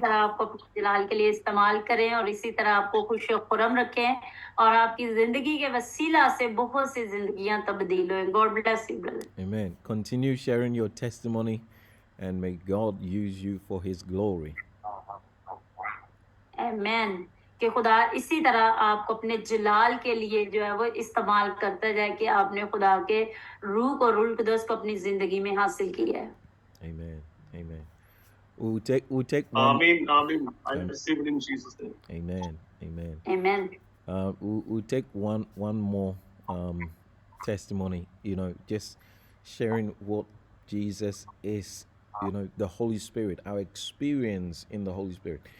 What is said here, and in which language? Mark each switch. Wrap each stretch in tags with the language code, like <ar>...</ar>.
<hi>तरह आपको अपने जलाल के लिए इस्तेमाल करें और इसी तरह आपको खुश और खुरम रखें और आपकी जिंदगी के वसीला से बहुत सी जिंदगियां तब्दील हुए.</hi> <en>God bless you, brother. Amen. Continue sharing your testimony, and may God use you for His glory. Amen.</en> <hi>कि खुदा इसी तरह आपको अपने जलाल के लिए जो है वो इस्तेमाल करता जाए कि आपने खुदा के रूह और रूह कुदस को अपनी जिंदगी में हासिल किया है.</hi> <en>Amen. Amen. We'll take one. Amen. Amen. I Am- receive it in Jesus' name. Amen. Amen. Amen. We'll take one more testimony. You know, just sharing what Jesus is. You know, the Holy Spirit, our experience in the Holy Spirit.</en>